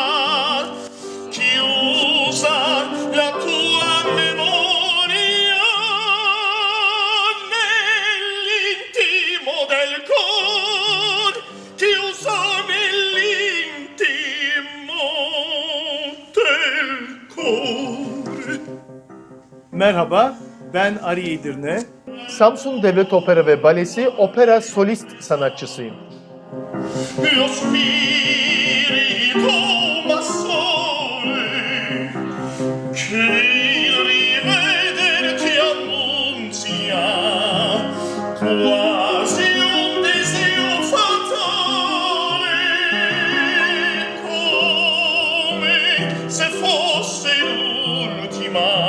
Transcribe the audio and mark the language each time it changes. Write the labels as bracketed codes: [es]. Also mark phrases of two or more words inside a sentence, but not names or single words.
[it] chiusa la tua memoria nell'intimo del cor, chiusa nell'intimo del cor. [tr] Merhaba, ben Ari Edirne. Samsun Devlet Opera ve Balesi opera solist sanatçısıyım. [it] Lo spirito ma sole che il rivederti annunzia quasi un desio fatale, come se fosse l'ultima